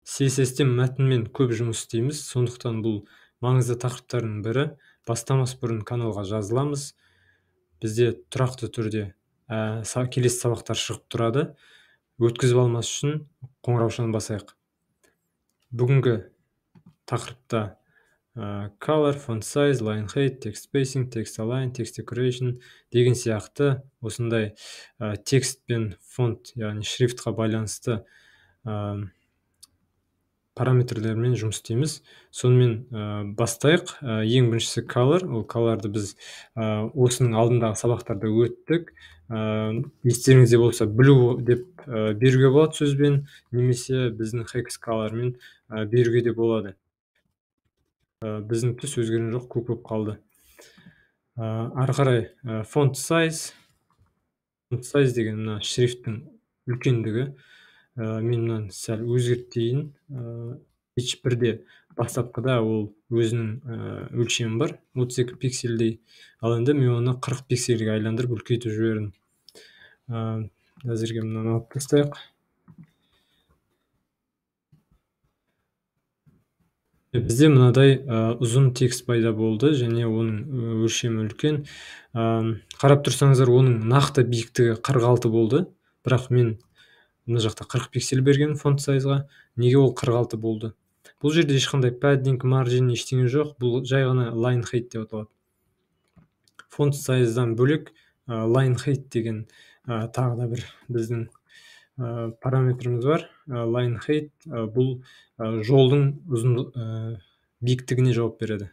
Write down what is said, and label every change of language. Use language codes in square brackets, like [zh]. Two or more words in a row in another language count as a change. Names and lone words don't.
[kk] CSS-те мәтінмен көп жұмыс істейміз, сондықтан бұл маңызды тақырыптардың бірі. Бастамас бұрын каналға жазыламыз. Бізде тұрақты түрде келесі сабақтар шығып тұрады. Өткізіп алмас үшін қоңыраушаны басайық. Бүгінгі тақырыпта [en] color, font size, line height, text spacing, text align, text decoration [kk] деген сияқты осындай текст пен фонт, яғни шрифтқа байланысты параметрлермен жұмыс істейміз. Сонымен бастайық. Ең біріншісі color. Ол colorды біз осының алдындағы сабақтарда өттік. Естеріңізде болса blue деп беруге болады сөзбен, немесе біздің [en] hex colorмен [kk] беруге де болады. Біздің түс өзгерген жоқ, көк болып қалды. Ары қарай [en] font size. Font size [kk] деген мына шрифттің үлкендігі. Мен мынаны сәл өзгертейін. H1-де бастапқыда ол өзінің өлшемі бар, 32 пиксельдей. Ал енді мен оны 40 пиксельге айландырып үлкейтіп жібердім. Әзірге мынаны алып тастайық. Бізде мынадай ұзын текст пайда болды, және оның өлшемі үлкен. Қарап тұрсаңыздар, оның нақты биіктігі 46 болды. Бірақ мен мына жақта 40 пиксель берген [en] font sizeға. [kk] Неге ол 46 болды? Бұл жерде ешқандай [en] padding, margin [kk] ештеңе жоқ. Бұл жай ғана [en] line height [kk] деп аталады. [en] Font sizeдан [kk] бөлек [en] line height [kk] деген тағы да бір біздің параметріміз бар. [en] Line height [kk] бұл жолдың биіктігіне жауап береді.